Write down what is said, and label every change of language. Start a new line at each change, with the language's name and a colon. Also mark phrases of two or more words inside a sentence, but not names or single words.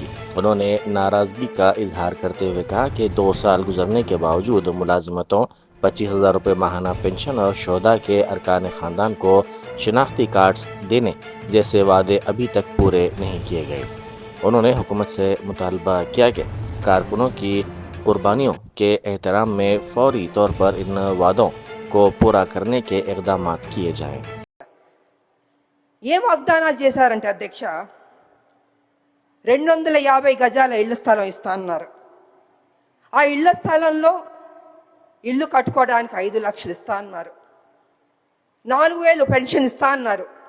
Urdu: انہوں نے ناراضگی کا اظہار کرتے ہوئے کہا کہ 2 سال گزرنے کے باوجود ملازمتوں، 25,000 روپے ماہانہ پنشن اور شہداء کے ارکان خاندان کو شناختی کارڈز دینے جیسے وعدے ابھی تک پورے نہیں کیے گئے۔ انہوں نے حکومت سے مطالبہ کیا کہ کارکنوں کی قربانیوں کے احترام میں فوری طور پر ان وعدوں کو پورا کرنے کے اقدامات کیے جائیں۔
Telugu: ఏం వాగ్దానాలు చేశారంటే అధ్యక్ష 250 గజాల ఇళ్ల స్థలం ఇస్తా అన్నారు. ఆ ఇళ్ల స్థలంలో ఇల్లు కట్టుకోవడానికి 5 లక్షలు ఇస్తా అన్నారు. 4,000 పెన్షన్ ఇస్తా అన్నారు.